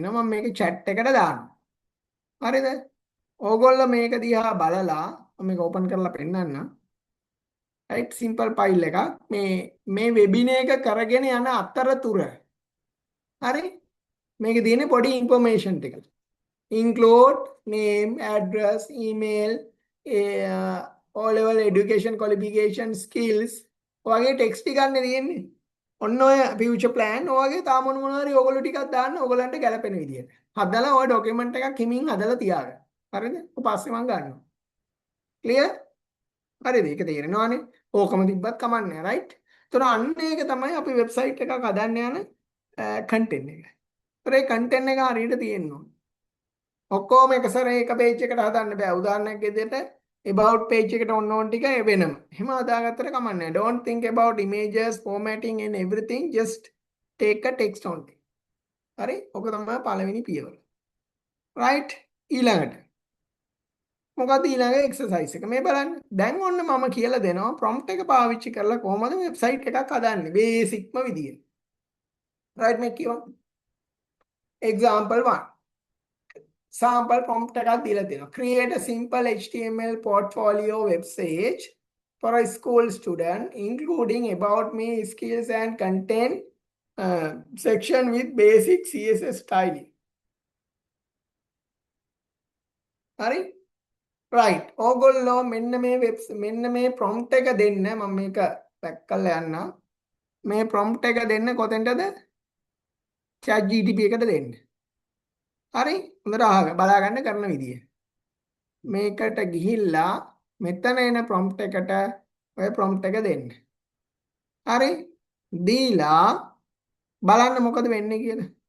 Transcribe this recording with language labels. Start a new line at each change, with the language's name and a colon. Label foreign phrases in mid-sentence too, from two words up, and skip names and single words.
Sinhala: මම මේක chat එකට දානවා. හරිද? ඕගොල්ලෝ මේක දිහා බලලා මම මේක ඕපන් කරලා පෙන්නන්නම්.
English: right simple file
Sinhala: එකක් මේ වෙබිනා එක කරගෙන යන අතරතුර හරි මේකේ තියෙන පොඩි ඉන්ෆෝමේෂන් ටික
English: include name address email O level education qualification skills
Sinhala: ඔයගේ ටෙක්ස්ට් ටිකක් නේ තියෙන්නේ ඔන්න ඔය
English: future plan
Sinhala: ඔයගේ තාම මොනවා හරි ඔයගොල්ලෝ ටිකක් දාන්න ඔයගොල්ලන්ට ගැලපෙන විදියට හදලා ඔය ડોකියුමන්ට් එකක් හිමින් හදලා තියාගන්න හරිද ඊට පස්සේ මම ගන්නවා clear හරිද ඒක තේරෙනවනේ ඕකම තිබ්බත් කමන්නේ right ඒතර අන්න ඒක තමයි අපි වෙබ්සයිට් එකක් හදන්න යන කන්ටෙන්ට් එක. ඒතර ඒ කන්ටෙන්ට් එක හරියට තියෙන්න ඕනේ. ඔක්කොම එක සැරේ එක page එකට හදන්න බෑ. උදාහරණයක් විදිහට
English: about page
Sinhala: එකට ඕන ටික වෙනම. එහෙම හදාගත්තට කමන්නේ.
English: Don't think about images, formatting and everything. Just take a text only.
Sinhala: හරි? ඔක තමයි පළවෙනි පියවර. right? ඊළඟට මොකද ඊළඟ එක්සර්සයිස් එක මේ බලන්න. දැන් ඔන්න මම කියලා දෙනවා prompt එක පාවිච්චි කරලා කොහොමද වෙබ්සයිට් එකක් හදන්නේ බේසික්ම විදියට. right මේ කියවන්න. example 1.
English: sample prompt
Sinhala: එකක් දීලා තියෙනවා.
English: create a simple HTML portfolio website for a school student including about me skills and content section with basic CSS styling.
Sinhala: හරි? right ඕගොල්ලෝ මෙන්න මේ prompt එක දෙන්න මම මේක back කරලා යන්නම් මේ prompt එක දෙන්න කොතෙන්ටද chat GTP එකට දෙන්න හරි හොඳට අහගන්න බලා ගන්න කරන විදිය මේකට ගිහිල්ලා මෙතන එන prompt එකට ඔය prompt එක දෙන්න හරි දීලා බලන්න මොකද වෙන්නේ කියලා